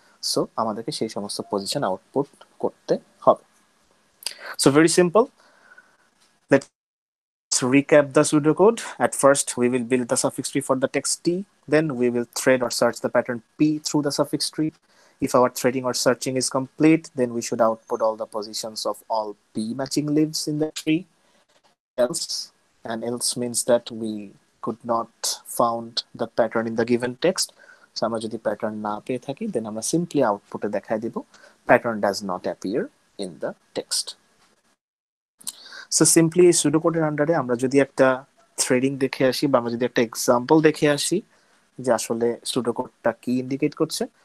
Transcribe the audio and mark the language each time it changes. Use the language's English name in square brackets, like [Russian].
[Bangla] So আমাদেরকে সেই সমস্ত পজিশন আউটপুট করতে হবে। [English] So very simple, let's recap the pseudocode. At first we will build the suffix tree for the text t, then we will thread or search the pattern p through the suffix tree. If our threading or searching is complete, then we should output all the positions of all p matching leaves in the tree. Else, and else means that we could not found the pattern in the given text. [Bangla] So আমরা যদি pattern না পেয়ে থাকি, then আমরা simply আউটপুটে দেখাই দিব [English] pattern does not appear in the text. [Bangla] So simply এই pseudocode এর আন্ডারে আমরা যদি একটা থ্রেডিং দেখে আসি বা আমরা যদি একটা এক্সাম্পল দেখে আসি যে আসলে pseudocode-টা কি ইন্ডিকেট করছে।